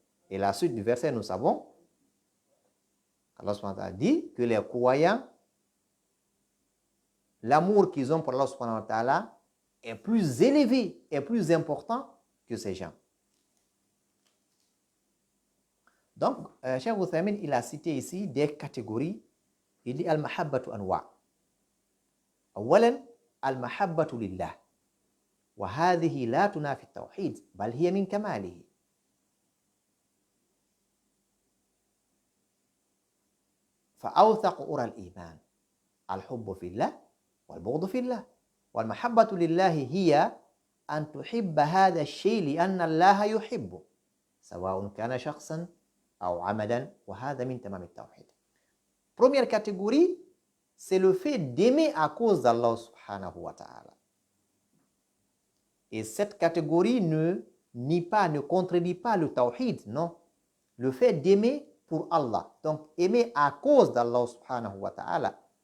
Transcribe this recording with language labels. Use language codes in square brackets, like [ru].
[fr] Et la suite du verset, nous savons, Allah subhanahu wa ta'ala dit que les croyants, l'amour qu'ils ont pour Allah subhanahu wa ta'ala est plus élevé, est plus important que ces gens. Donc, Cheikh Uthaymin, il a cité ici des catégories. Il dit [ar] al-mahabbatu anwa. أولا المحبة لله وهذه لا تنافي التوحيد بل هي من كماله. فأوثق أرى الإيمان الحب في الله والبغض في الله. والمحبة لله هي أن تحب هذا الشيء لأن الله يحبه سواء كان شخصا أو عمدا وهذا من تمام التوحيد. [fr] Première catégorie, c'est le fait d'aimer à cause d'Allah subhanahu wa ta'ala. Et cette catégorie ne nie pas, ne contredit pas le tawhid, non. Le fait d'aimer pour Allah, donc aimer à cause d'Allah subhanahu wa ta'ala.